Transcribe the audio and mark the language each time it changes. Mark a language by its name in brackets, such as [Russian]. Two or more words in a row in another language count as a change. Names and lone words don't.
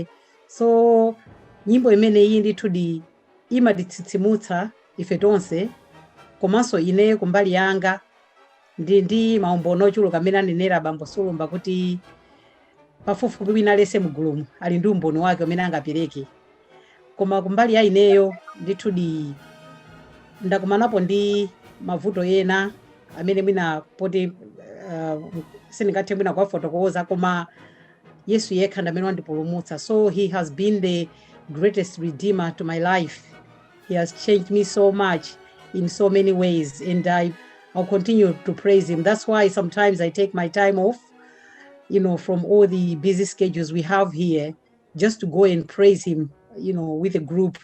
[Nyanja] So nyimbo imene iyi ndithu imatitsitsimutsa ife tonse, komanso ine kumbali yanga ndi maumbono ochuluka amene anenera Bambo Sulumba kuti pafupifupi wina lese mugulumu ali ndi umboni wake amene angapereke. Koma kumbali ya ineyo ndithu ndakumanapo ndi mavuto ena amene mwina poti sindingathe mwina kuwafotokoza, koma Yesu yekha ndi amene wandipulumutsa. [English] So he has been the greatest redeemer to my life. He has changed me so much in so many ways, and I'll continue to praise him. That's why sometimes I take my time off, from all the busy schedules we have here, just to go and praise him, with a group.